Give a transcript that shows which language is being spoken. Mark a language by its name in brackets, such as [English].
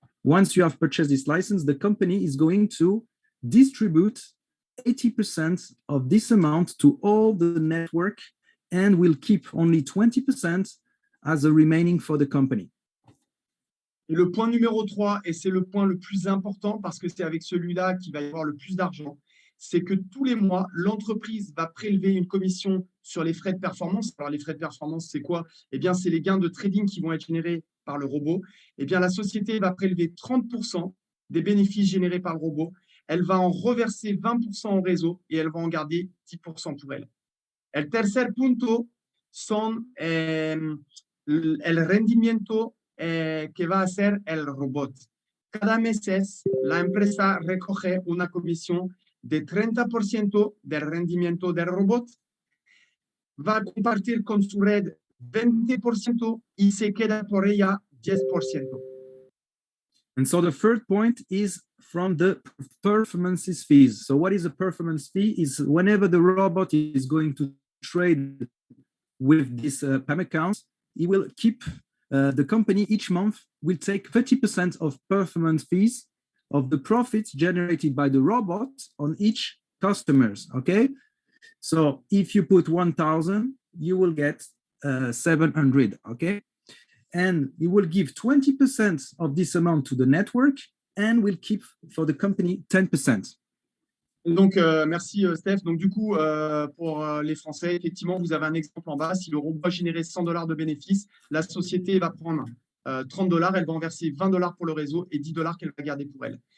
[English] Once you have purchased this license, the company is going to distribute 80% of this amount to all the network and will keep only 20% as a remaining for the company. [French] Et le point numéro 3, et c'est le point le plus important parce que c'est avec celui-là qu'il va y avoir le plus d'argent, c'est que tous les mois, l'entreprise va prélever une commission sur les frais de performance. Alors, les frais de performance, c'est quoi? Eh bien, c'est les gains de trading qui vont être générés par le robot. Eh bien, la société va prélever 30% des bénéfices générés par le robot. Elle va en reverser 20% au réseau et elle va en garder 10% pour elle. [Spanish] El tercer punto son el rendimiento que va a hacer el robot. Cada mes la empresa recoge una comisión de 30% del rendimiento del robot, va a compartir con su red 20% y se queda por ella 10%. [English] And so the third point is from the performances fees. So what is a performance fee? Is whenever the robot is going to trade with this PAM account, he will keep the company each month will take 30% of performance fees of the profits generated by the robot on each customers, okay? So if you put 1,000, you will get 700, okay? And you will give 20% of this amount to the network and will keep for the company 10%. [French] Donc, merci Steph. Donc, du coup, pour les Français, effectivement, vous avez un exemple en bas. Si le robot a généré $100 de bénéfices, la société va prendre $30, elle va en verser $20 pour le réseau et $10 qu'elle va garder pour elle.